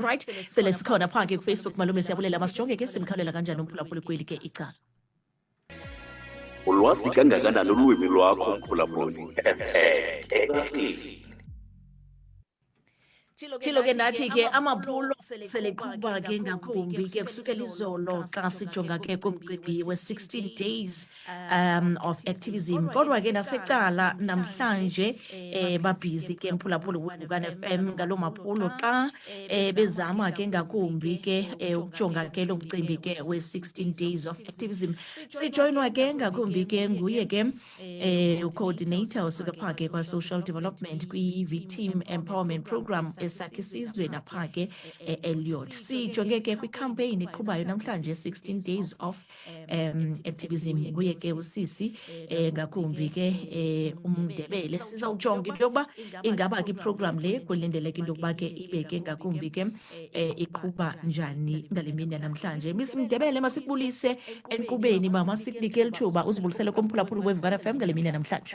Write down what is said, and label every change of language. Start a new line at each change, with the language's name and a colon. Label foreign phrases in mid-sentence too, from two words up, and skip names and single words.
Xhosa: Right, sele sikhona pha ke Facebook malume siyabulela masijonge ke simkhawulela kanjani umphulaphuli kweli ke icala. Ulwazi kangakanani ulwimi lwakho mphulaphuli? Tshilo ke nathi ke amaphulo seleqhuba ke ngakumbi ke kusukela izolo xa sijonga ke kumcimbi we-
English: 16 days of activism.
Xhosa: Kodwa ke nasecala namhlanje babhizi ke mphulaphuli weGugan FM ngaloo maphulo xa bezama ke ngakumbi ke ukujonga ke lo mcimbi ke we-
English: 16 days of activism.
Xhosa: Sijoyinwa ke ngakumbi ke nguye ke ucoordinator osuka phaa ke kwa-social development kwi-
English: victim empowerment program
Xhosa: esakhe isizwe napha ke Elliot. Sijonge ke kwi-campaign iqhubayo namhlanje
English: 16 days of activism.
Xhosa: Nguye ke usisi ngakumbi ke umndebele. Sizawujonga into yokuba ingaba ke iprogram le kulindeleke into yokuba ke ibe ke ngakumbi ke iqhuba njani ngale mini namhlanje. Miss Mndebele masikubulise enkqubeni mama sikunike lithuba uzibulisele komphulaphuli weGugan FM ngale mini namhlanje.